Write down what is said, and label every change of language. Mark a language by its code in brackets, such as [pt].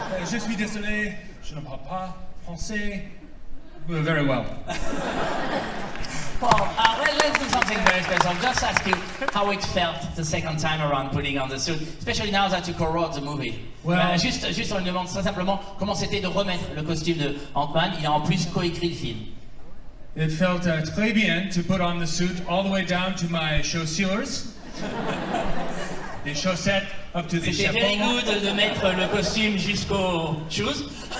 [fr] Je suis désolé, je ne parle pas français. [en] Very well. Paul, let's do something very special. Just ask you how it felt the second time around putting on the suit, especially now that you co-wrote the movie. Well- [fr] Juste on me demande très simplement comment c'était de remettre le costume de Ant-Man. Il a en plus coécrit le film. [en] It felt [fr] très bien [en] to put on the suit all the way down to my [fr] chaussures. Les chaussettes [en] up to the [fr] C'était [en] very [fr] chapeau. [en] good [fr] de mettre le costume jusqu'aux [en] shoes.